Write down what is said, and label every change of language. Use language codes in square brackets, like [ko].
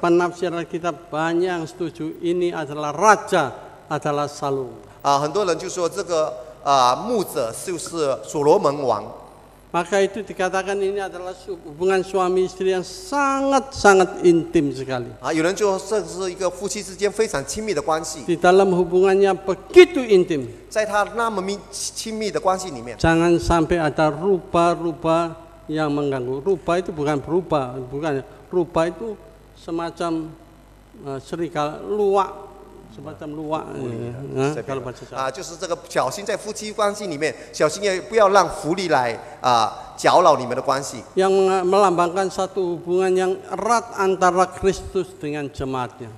[id] Penafsiran kita banyak yang setuju ini adalah raja, adalah Salom. [zh] 很多人就说这个牧者就是所罗门王。 [id] Maka itu dikatakan ini adalah hubungan suami istri yang sangat-sangat intim sekali. [zh] 有人就说这是一个夫妻之间非常亲密的关系。 [id] Di dalam hubungannya begitu intim. [zh] 在他那么亲密的关系里面， [id] Jangan sampai ada rubah-rubah yang mengganggu. Rubah itu bukan berubah, bukan. Rubah itu semacam serigala, luwak, semacam luwak. Kalau bahasa Jawa. [zh] 就是这个小心在夫妻关系里面，小心也不要让狐狸来搅扰你们的关系。 [id] Yang melambangkan satu hubungan yang erat antara Kristus dengan jemaatnya.